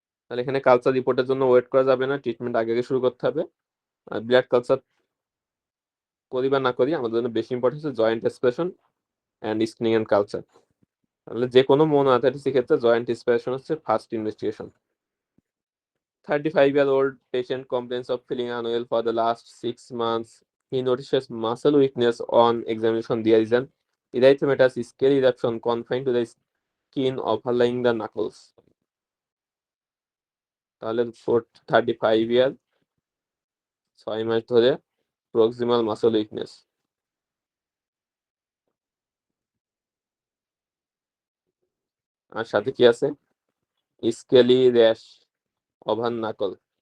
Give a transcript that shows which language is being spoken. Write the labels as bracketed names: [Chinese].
[Bangla] তাহলে এখানে কালচার রিপোর্টের জন্য ওয়েট করা যাবে না, ট্রিটমেন্ট আগে আগে শুরু করতে হবে। আর ব্লাড কালচার করি বা না করি আমাদের জন্য বেশি ইম্পর্টেন্ট হচ্ছে জয়েন্ট অ্যাসপিরেশন এন্ড স্টেনিয়ান কালচার। তাহলে যে কোনো মনোঅ্যাথলেটিক্স ক্ষেত্রে জয়েন্ট স্পারেশন হচ্ছে first investigation. [English] 35-year-old patient complains of feeling unwell for the last 6 months. He notices muscle weakness on examination. There is an erythematous scale eruption confined to the skin overlying the knuckles. [Bangla] তাহলে 35 ইয়ার 6 মাস ধরে proximal muscle weakness, আর সাথে কি আছে? Scaly rash over Nakol.